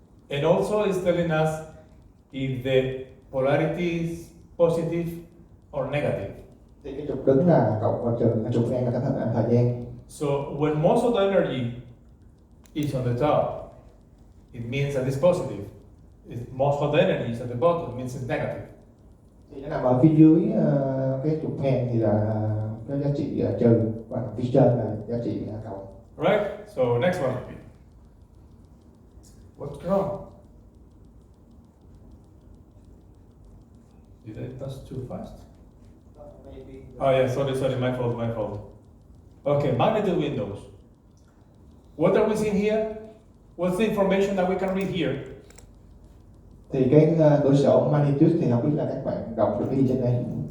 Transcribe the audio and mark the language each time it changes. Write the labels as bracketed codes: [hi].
[en] And also it's telling us if the polarity is positive or negative. [vi] Thì cái trục đứng là cộng và trừ, cái trục ngang là cái thời gian. [en] So when most of the energy is on the top, it means that it's positive. If most of the energy is at the bottom, it means it's negative. [vi] Thì nó nằm ở phía dưới cái trục ngang thì là cái giá trị trừ, và phía trên là giá trị cộng. [en] Right? So next one. What's wrong? Did I touch too fast? Oh yeah, sorry, my fault. Okay, magnitude windows. What are we seeing here? What's the information that we can read here? [vi] Thì cái cửa sổ magnitude thì không biết là các bạn đọc được cái gì trên đây.